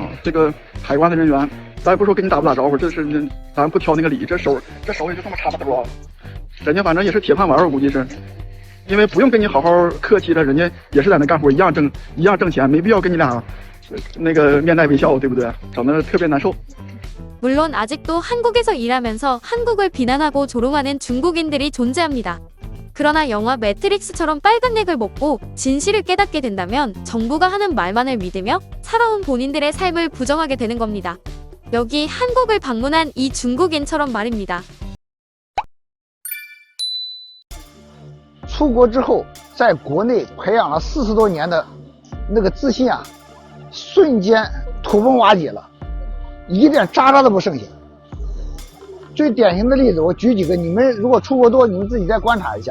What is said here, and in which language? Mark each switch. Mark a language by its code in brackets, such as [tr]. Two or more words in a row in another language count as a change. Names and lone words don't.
[zh] 这个海关的人员，咱也不说跟你打不打招呼，这是咱不挑那个礼，这手也就这么差不多，人家反正也是铁饭碗，我估计是。因为不用跟你好好客气的，人家也是在那干活，一样挣钱，没必要跟你俩那个面带微笑，对不对？整得特别难受。 [ko] 물론 아직도 한국에서 일하면서 한국을 비난하고 조롱하는 중국인들이 존재합니다. 그러나 영화 매트릭스처럼 빨간 약을 먹고 진실을 깨닫게 된다면 정부가 하는 말만을 믿으며 살아온 본인들의 삶을 부정하게 되는 겁니다. 여기 한국을 방문한 이 중국인처럼 말입니다. [zh] 出国之后，在国内培养了40多年的那个自信啊，瞬间土崩瓦解了，一点渣渣都不剩下。最典型的例子，我举几个，你们如果出国多，你们自己再观察一下。